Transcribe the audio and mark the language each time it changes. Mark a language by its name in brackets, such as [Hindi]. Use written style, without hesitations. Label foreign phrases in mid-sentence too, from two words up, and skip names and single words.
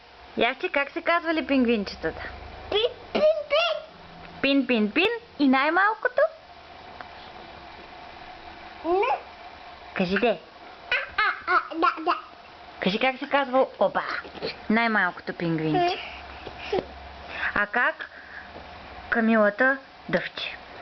[Bulgarian] Явче, как се казвали пингвинчетата? Пин, пин, пин. Пин, пин, пин. И най-малкото? Не. Кажи де. Да. Кажи как се казва оба. Най-малкото пингвинче. А как Камилата дъвче?